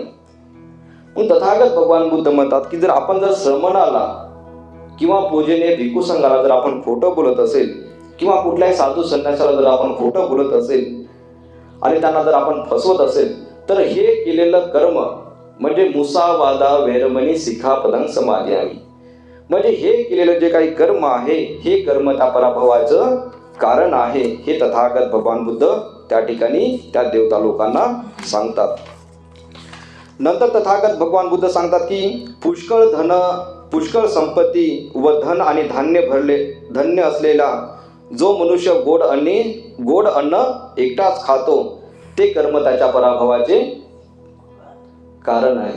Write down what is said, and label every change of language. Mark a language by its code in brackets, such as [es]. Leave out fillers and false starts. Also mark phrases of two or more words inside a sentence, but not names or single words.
[mr] मग तथागत भगवान बुद्ध म्हणतात की जर आपण जर श्रमणाला किंवा पूजनीय भिक्खू संघाला जर आपण खोटं बोलत असेल किंवा कुठल्याही साधू संन्यासाला जर आपण खोटं बोलत असेल आणि त्यांना जर आपण फसवत असेल तर हे केलेलं कर्म म्हणजे [pi] मुसावादा वेरमणी सिखापदं समाधियामी, [mr] म्हणजे हे केलेलं जे काही कर्म आहे हे कर्म त्या पराभवाचं कारण आहे. हे तथागत भगवान बुद्ध त्या ठिकाणी त्या देवता लोकांना सांगतात. नंतर तथागत भगवान बुद्ध सांगतात की पुष्कळ संपत्ती व धन आणि धन्य असलेला जो मनुष्य गोड अन्न एकटाच खातो ते कर्म त्याच्या पराभवाचे कारण आहे.